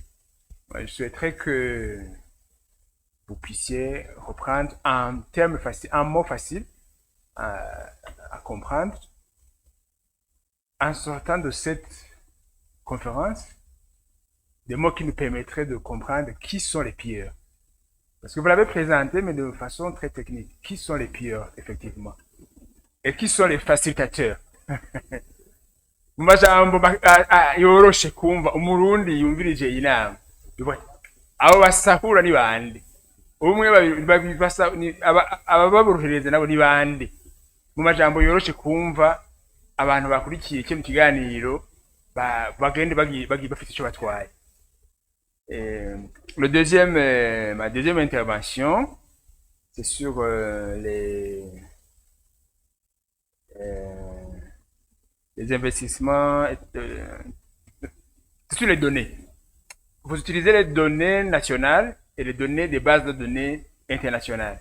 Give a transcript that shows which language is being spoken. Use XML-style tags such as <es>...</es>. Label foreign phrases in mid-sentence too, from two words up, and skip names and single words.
<fr>Moi, je souhaiterais que vous puissiez reprendre un terme facile, un mot facile à comprendre en sortant de cette conférence, des mots qui nous permettraient de comprendre qui sont les pilleurs. Parce que vous l'avez présenté, mais de façon très technique. Qui sont les pilleurs, effectivement? Et qui sont les facilitateurs?</fr> <rn>Mumajambo yoroshe kumva umurundi yumvirije inama. Abo basahura ni bande? Umwe ababorohereza nabo ni bande? Mumajambo yoroshe kumva abantu bakurikiye cyo mu kiganiro bagende bafite icyo batwaye.</rn> <fr>Ma deuxième intervention, c'est sur les investissements, sur les données. Vous utilisez les données nationales et les données des bases de données internationales.</fr>